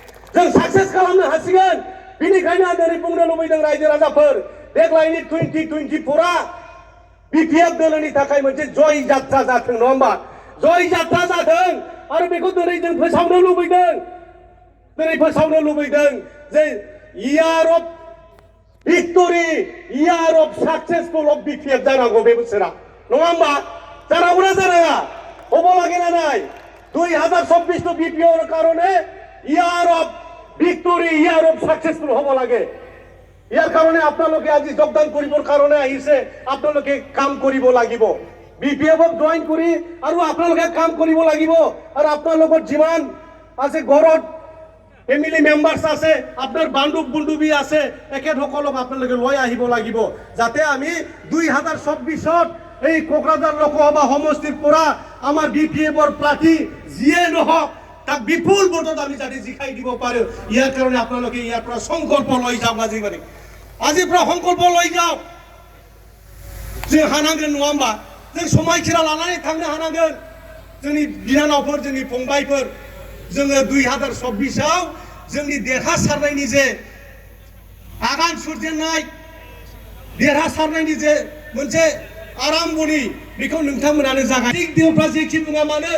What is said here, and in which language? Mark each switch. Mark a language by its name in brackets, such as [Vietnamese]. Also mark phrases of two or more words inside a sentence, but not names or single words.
[Bodo] बेनिखायनो आं दिनै बुंनो लुबैदों रायजो राजाफोर देग्लायनि 2024आ बिपिएफ दोलोनि थाखाय मोनसे जय जात्रा जाथों नङा होमबा जय जात्रा जाथों आरो बेखौ दिनै जों फोसावनो लुबैदों जे [English] year of victory year of successful of [Bodo] बिपिएफ जानांगौ बे बोसोरा नङा होमबा जानांगौना जानाङा [Assamese] হব লাগে না নাই 2024 তো বিপিওর কারণে [English] year of victory year of successful [Assamese] হব লাগে ইয়ার কারণে আপোনালোকে আজি যোগদান কৰিবৰ কাৰণে আহিছে আপোনালোকে কাম কৰিব লাগিব বিপিএফ জয়েন কৰি আৰু আপোনালোকে কাম কৰিব লাগিব আৰু আপোনালোকৰ যিমান আছে ঘৰত [English] family members [Assamese] আছে আপনার বান্ধব বন্ধুবী আছে একেসকলক আপোনালোকে লৈ আহিব লাগিব যাতে আমি 2024 এই কোকৰাঝাৰ লোকসভা সমষ্টিৰ পৰা আমাৰ বিপিএফৰ প্ৰাৰ্থী যিয়ে নহওক তাক বিপুল ভোটত আমি যাতে জিকাই দিব পাৰো ইয়াৰ কাৰণে আপোনালোকে ইয়াৰ পৰা সংকল্প লৈ যাওক আজিৰ পৰা সংকল্প লৈ যাওক [Bodo] जों हानांगोन नङा होमबा जों समायखिरा लानानै थांनो हानांगोन जोंनि बिनानावफोर जोंनि फंबायफोर जोङो 2024 आव जोंनि देरहासारनायनि जे आगान सुरजेननाय देरहासारनायनि जे मोनसे आराम्भनि बेखौ नोंथांमोनानो जागाय दिनफ्रा जेखि बुङा मानो